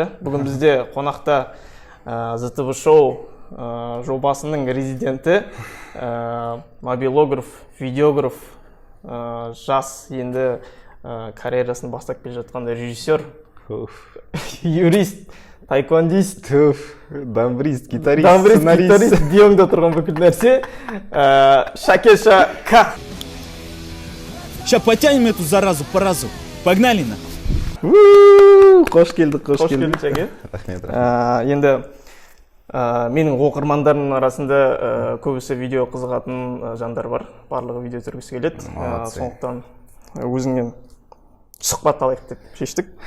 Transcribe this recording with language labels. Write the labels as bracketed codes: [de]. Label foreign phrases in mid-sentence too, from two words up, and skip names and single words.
[kk] Бүгін бізде қонақта ZTV шоу жобасының резиденті, мобилограф, видеограф, жас енді карьерасын бастап келе жатқан режиссер, юрист, тайквандист, дамбрист, гитарист, гитарист, дионда тұрған бүкіл нәрсе. Шакеша К. [ru] Сейчас потянем эту заразу по разу. Погнали на. [kk] Қош келдік, қош келдік. Шаке. Енді менің оқырмандарымның арасында көбісі видео қызығатын жандар бар. Барлығы видео түсіргісі келеді. Сондықтан өзіңнен сұхбат алайық деп шештік.